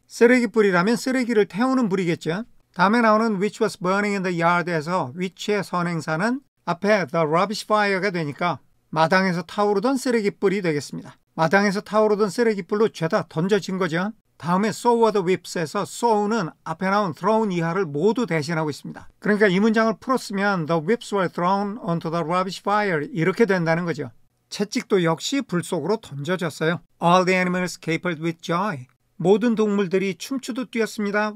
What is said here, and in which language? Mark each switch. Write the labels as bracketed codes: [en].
[ko] 쓰레기불이라면 쓰레기를 태우는 불이겠죠. 다음에 나오는 [en] which was burning in the yard [ko] 에서 which의 선행사는 앞에 the rubbish fire가 되니까 마당에서 타오르던 쓰레기불이 되겠습니다. 마당에서 타오르던 쓰레기불로 죄다 던져진 거죠. 다음에 [en] so were the whips [ko] 에서 so는 앞에 나온 thrown 이하를 모두 대신하고 있습니다. 그러니까 이 문장을 풀었으면 [en] the whips were thrown onto the rubbish fire [ko] 이렇게 된다는 거죠. 채찍도 역시 불 속으로 던져졌어요. [en] All the animals capered with joy. [ko] 모든 동물들이 춤추듯 뛰었습니다.